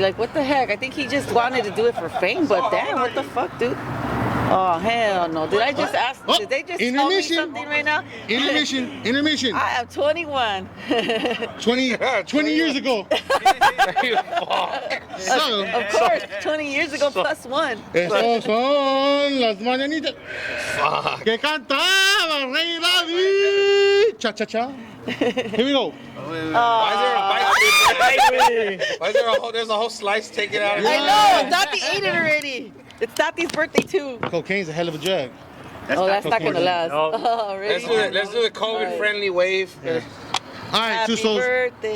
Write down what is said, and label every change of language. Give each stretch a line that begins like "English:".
English: Like, what the heck? I think he just wanted to do it for fame, but damn, what the fuck, dude? Oh, hell no. Did I just ask? Oh, Did they just tell me something right now? Intermission. I am 21. 20 years ago. So, Of course, 20 years ago plus one.
Spanish: Esos son las mañanitas que cantaba Rey David.
English: Cha cha cha. Here we go. Why is there a bite? Why is there a whole, there's a whole slice taken out of I know, Dottie ate it already. It's Dottie's birthday too. Cocaine's a hell of a drug. Oh, that's not gonna last. Oh, really? Let's do the COVID-friendly wave. All right, Happy Two Souls. birthday.